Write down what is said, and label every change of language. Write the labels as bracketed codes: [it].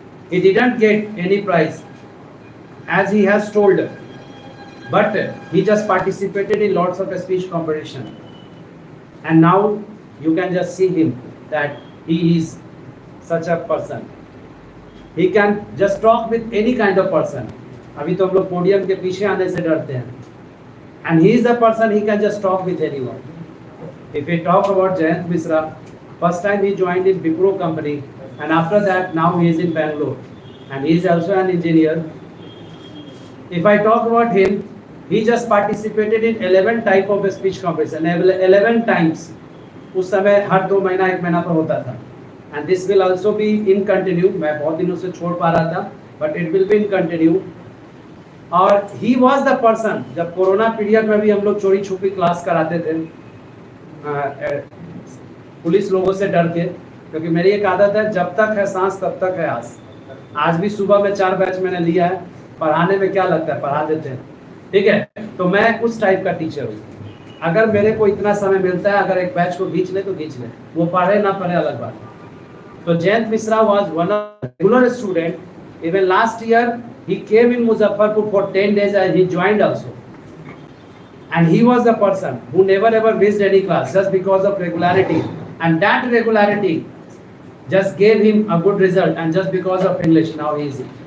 [en] He didn't get any prize as he has told, but he just participated in lots of speech competition, and now you can just see him that he is such a person. He can just talk with any kind of person. [hi] अभी तो हम लोग podium के पीछे आने से डरते हैं. [en] And he is the person, he can just talk with anyone. If we talk about Jayant Misra, first time he joined in Wipro company, and after that now he is in Bangalore, and he is also an engineer. If I talk about him, he just participated in 11 type of speech competition, 11 times. [hi] उस समय हर 2 महीना 1 महीना पर होता था. [en] And this will also be in continue. [hi] मैं बहुत दिनों से छोड़ पा रहा था, [en] but it will be in continue. [hi] और [en] he was the person, [hi] जब कोरोना पीरियड में भी हम लोग चोरी छुपी क्लास कराते थे पुलिस लोगों से डर के, क्योंकि मेरी एक आदत है, जब तक है सांस तब तक है आस. आज भी सुबह में 4 बैच मैंने लिया है. पढ़ाने में क्या लगता है, पढ़ा देते हैं. ठीक है, तो मैं उस टाइप का टीचर हूँ. अगर मेरे को इतना समय मिलता है, अगर एक बैच को खींच ले तो खींच ले, वो पढ़े ना पढ़े अलग बात. [en] तो Jayant Mishra was one of the regular student. Even last year he came in Muzaffarpur for 10 days and he joined also. And he was the person who never ever missed any class just because of regularity. And that regularity just gave him a good result, and just because of English now he is.